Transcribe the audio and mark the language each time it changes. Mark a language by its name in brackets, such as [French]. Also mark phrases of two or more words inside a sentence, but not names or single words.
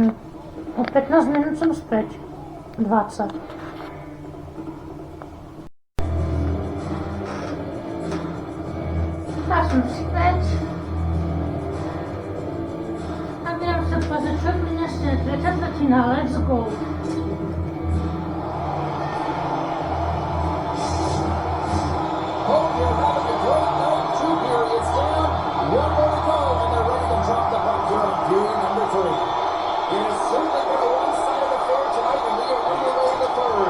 [Slovak] O 15 minút som späť. 20. Tak som späť. A viem sa pozrieť, čo mi nesie tretia tretina. [English] Let's go. Hope you're having a great night. 2 periods down, 1 more to go, and they're ready to drop the puck here on period number 3. It has certainly been a one-sided affair tonight, and we are underway in the third.